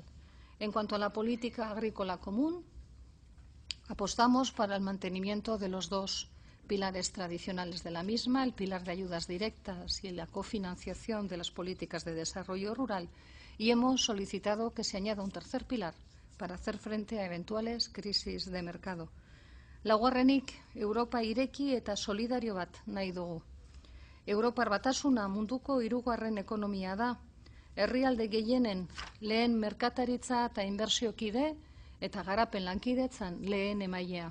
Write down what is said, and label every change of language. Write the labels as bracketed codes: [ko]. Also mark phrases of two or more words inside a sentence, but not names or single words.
[es] En cuanto a la política agrícola común, apostamos para el mantenimiento de los dos pilares tradicionales de la misma, el pilar de ayudas directas y la cofinanciación de las políticas de desarrollo rural, y hemos solicitado que se añada un tercer pilar para hacer frente a eventuales crisis de mercado. [eu] Laugarrenik, Europa ireki eta solidario bat nahi dugu. Europar batasuna munduko hirugarren ekonomia da. Herrialde gehienen lehen merkataritza eta inbertsiokide eta garapen lankidetzan lehen emailea.